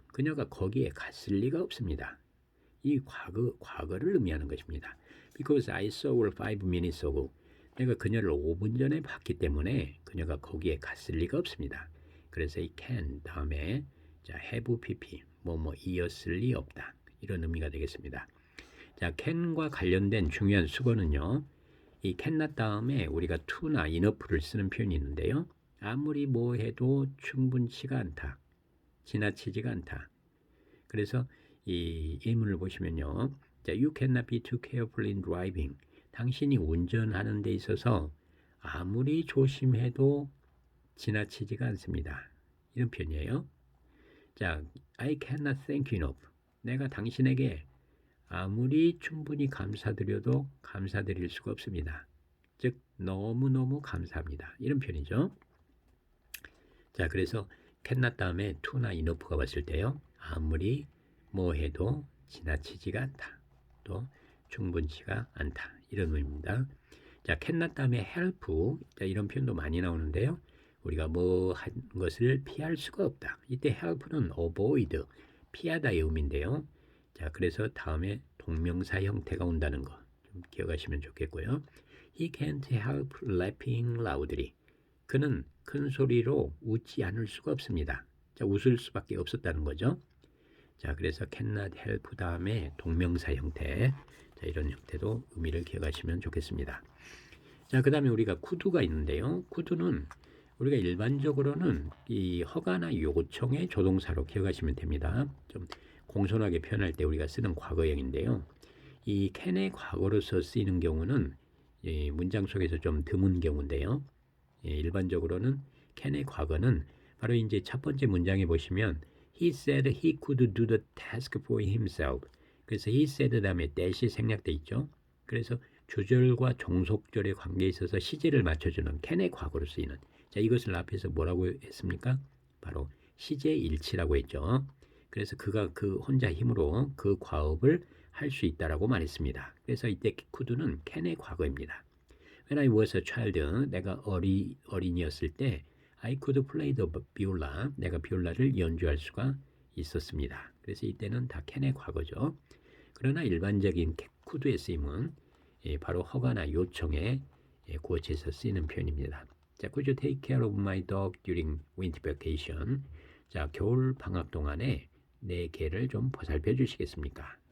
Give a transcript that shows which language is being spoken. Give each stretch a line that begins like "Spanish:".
Korean: 그녀가 거기에 갔을 리가 없습니다. 이 과거를 의미하는 것입니다.
English: Because I saw her 5 minutes ago.
Korean: 내가 그녀를 5분 전에 봤기 때문에 그녀가 거기에 갔을 리가 없습니다. 그래서 이 can 다음에 자, have pp 뭐뭐이었을 리 없다. 이런 의미가 되겠습니다. 자, can과 관련된 중요한 수거는요. 이 cannot 다음에 우리가 to나 enough를 쓰는 표현이 있는데요. 아무리 뭐 해도 충분치가 않다. 지나치지가 않다. 그래서 이 예문을 보시면요.
English: 자, you cannot be too careful in driving.
Korean: 당신이 운전하는 데 있어서 아무리 조심해도 지나치지가 않습니다. 이런 표현이에요.
English: 자, I cannot thank you enough.
Korean: 내가 당신에게 아무리 충분히 감사드려도 감사드릴 수가 없습니다. 즉, 너무너무 감사합니다. 이런 표현이죠. 자, 그래서 cannot 다음에 to나 enough가 왔을 때요. 아무리 뭐 해도 지나치지가 않다. 또 충분치가 않다. 이런 의미입니다. 자, cannot 다음에 help. 자, 이런 표현도 많이 나오는데요. 우리가 뭐 한 것을 피할 수가 없다. 이때 help는 avoid, 피하다의 의미인데요. 자, 그래서 다음에 동명사 형태가 온다는 거 좀 기억하시면 좋겠고요.
English: He can't help laughing loudly.
Korean: 그는 큰 소리로 웃지 않을 수가 없습니다. 자, 웃을 수밖에 없었다는 거죠. 자, 그래서 cannot help 다음에 동명사 형태. 자, 이런 형태도 의미를 기억하시면 좋겠습니다. 자, 그 다음에 우리가 could가 있는데요. could는 우리가 일반적으로는 이 허가나 요청의 조동사로 기억하시면 됩니다. 좀 공손하게 표현할 때 우리가 쓰는 과거형인데요. 이 can의 과거로서 쓰이는 경우는 문장 속에서 좀 드문 경우인데요. 일반적으로는 can의 과거는 바로 이제 첫 번째 문장에 보시면
English: he said he could do the task for himself.
Korean: 그래서 he said 다음에 that이 생략돼 있죠. 그래서 주절과 종속절의 관계에 있어서 시제를 맞춰주는 can의 과거로 쓰이는. 자, 이것을 앞에서 뭐라고 했습니까? 바로 시제 일치라고 했죠. 그래서 그가 그 혼자 힘으로 그 과업을 할 수 있다라고 말했습니다. 그래서 이때 could는 can의 과거입니다.
English: When I was a child,
Korean: 내가 어린이였을 때
English: I could play the viola.
Korean: 내가 비올라를 연주할 수가 있었습니다. 그래서 이때는 다 can의 과거죠. 그러나 일반적인 could의 쓰임은 바로 허가나 요청에 구어체에서 쓰이는 표현입니다. 자,
English: could you take care of my dog during winter vacation?
Korean: 자, 겨울 방학 동안에 내 개를 좀 보살펴 주시겠습니까?